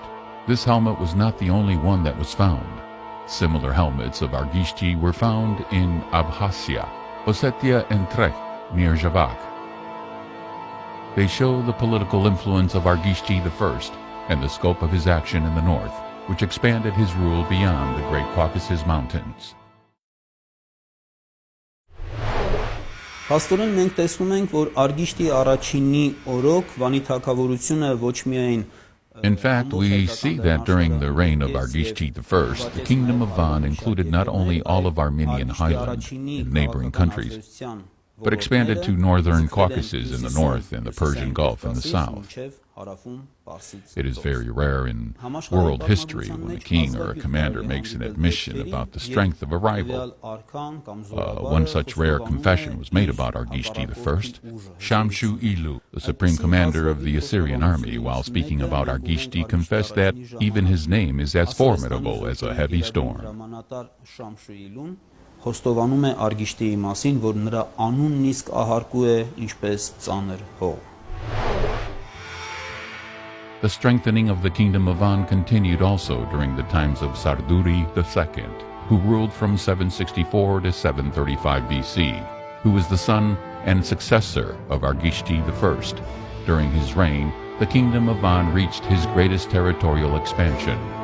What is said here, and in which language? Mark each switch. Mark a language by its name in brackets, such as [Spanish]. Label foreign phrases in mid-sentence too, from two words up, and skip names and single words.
[English] This helmet was not the only one that was found. Similar helmets of Argishti were found in Abkhazia, Ossetia, and Trek, near Javak. They show the political influence of Argishti I and the scope of his action in the north, which expanded his rule beyond the Great Caucasus Mountains. [Armenian] Փաստորեն մենք տեսնում ենք, որ Արգիշտի առաջինի օրոք Վանի թագավորությունը ոչ միայն [English] In fact, we see that during the reign of Argishti I, the kingdom of Van included not only all of Armenian highlands and neighboring countries, but expanded to northern Caucasus in the north and the Persian Gulf in the south. It is very rare in world history when a king or a commander makes an admission about the strength of a rival. One such rare confession was made about Argishti I. Shamshu Ilu, the supreme commander of the Assyrian army, while speaking about Argishti, confessed that even his name is as formidable as a heavy storm. [Armenian] Խոստովանում է Արգիշտիի մասին, որ նրա անունն իսկ ահարկու է ինչպես ծանր հող։ [English] The strengthening of the kingdom of Van continued also during the times of Sarduri II, who ruled from 764 to 735 BC, who was the son and successor of Argishti I. During his reign, the kingdom of Van reached his greatest territorial expansion.